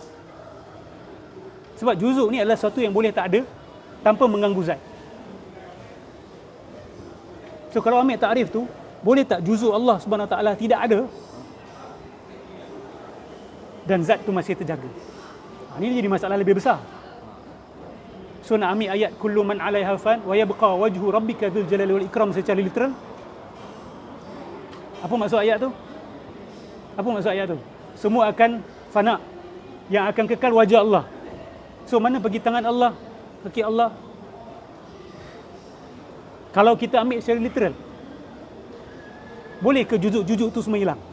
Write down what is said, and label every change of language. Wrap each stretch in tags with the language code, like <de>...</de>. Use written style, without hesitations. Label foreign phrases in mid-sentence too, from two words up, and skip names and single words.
<ms>Sebab juzuk ni adalah sesuatu yang boleh tak ada tanpa mengganggu zat. So, kalau ambil takrif tu, boleh tak juzuk Allah</ms> <ar>سبحانه وتعالى</ar> <ms>tidak ada dan zat tu masih terjaga? Ini jadi masalah lebih besar. So nak ambil ayat</ms> <ar>كل من عليها فان ويبقى وجه ربك ذو الجلال والإكرام</ar> <ms>secara literal. Apa maksud ayat tu? Apa maksud ayat tu? Semua akan fana. Yang akan kekal wajah Allah. So mana pergi tangan Allah, kaki Allah? Kalau kita ambil secara literal, boleh ke juzuk-juzuk tu semua hilang?</ms>